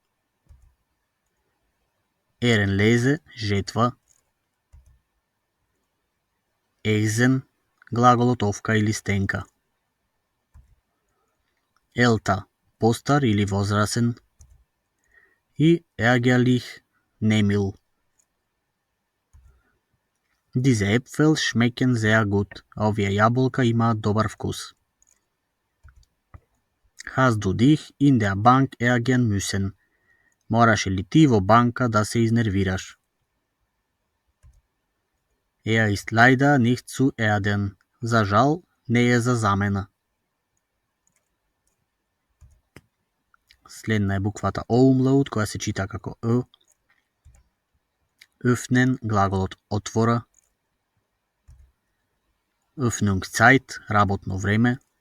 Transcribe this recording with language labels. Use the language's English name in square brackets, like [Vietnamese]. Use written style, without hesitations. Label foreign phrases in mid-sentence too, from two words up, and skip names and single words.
[Macedonian] Еренлезе, жетва. Ехзен, глаголот овка или стенка. Елта, постар или возрасен. И ергерлих, немил. [German] Diese Äpfel schmecken sehr gut. [Macedonian] Овие јаболка имаат добар вкус. [German] Hast du dich in der Bank ärgern müssen? [Macedonian] Мораше ли ти во банка да се изнервираш? [German] Er ist leider nicht zu erdern. [Macedonian] За жал, не е за замена. Следна е буквата О умлаут, која се чита како Ö. Öffnen, глаголот отвора. Öffnungszeit, работно време.